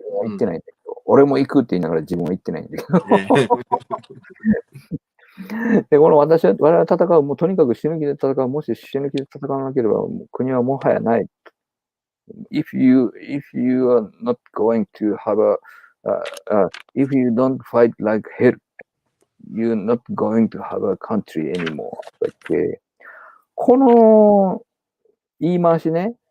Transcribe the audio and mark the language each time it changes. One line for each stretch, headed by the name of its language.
Japanese: 行ってないんだけど、俺も行くって言いながら自分は行ってないんだけど。で、この我々は戦う、もうとにかく死ぬ気で戦う、もし死ぬ気で戦わなければ、もう国はもはやない。
English: If you are not going to have if you don't fight like hell, you're not going to have a country anymore.
Japanese: と言って、この言い回しね。